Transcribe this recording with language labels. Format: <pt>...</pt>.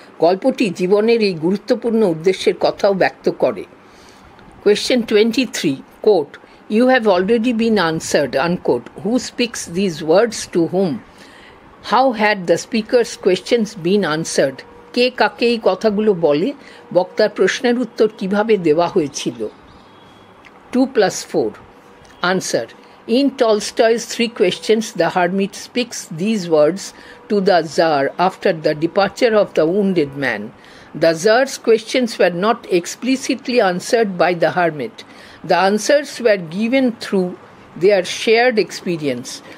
<bn>গল্পটি জীবনের এই গুরুত্বপূর্ণ উদ্দেশ্যের কথাও ব্যক্ত করে।</bn> <en>Question 23, quote, "You have already been answered," unquote. Who speaks these words to whom? How had the speaker's questions been answered?</en> <bn>কে কাকে এই কথাগুলো বলে? বক্তার প্রশ্নের উত্তর কিভাবে দেওয়া হয়েছিল?</bn> <en>2 + 4. Answer. In Tolstoy's 3 questions, the hermit speaks these words to the Tsar after the departure of the wounded man. The Tsar's questions were not explicitly answered by the hermit. The answers were given through their shared experience.</en>